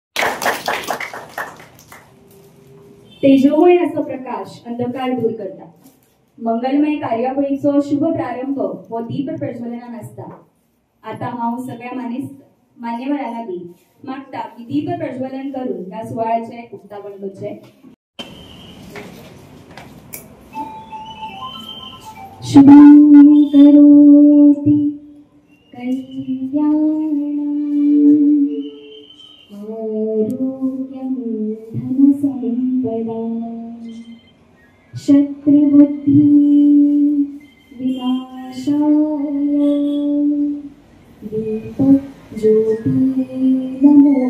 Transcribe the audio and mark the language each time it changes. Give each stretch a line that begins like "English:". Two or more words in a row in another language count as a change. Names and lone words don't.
Konkani: तेजोमय असो प्रकाश अंधकार दूर करता। मंगलमय कार्यावळीचो शुभ प्रारंभ हो दीप प्रज्वलनान आसता। आता हांव सगळ्या मान्यवरां लागीं मागता की दीप प्रज्वलन करून ह्या सुवाळ्याचे उक्तावण करचें।
Sanskrit: शुभं करोति कल्याणं आरोग्यं धनसंपदा शत्रुबुद्धि विनाशाय दीपज्योतिर्नमोस्तुते।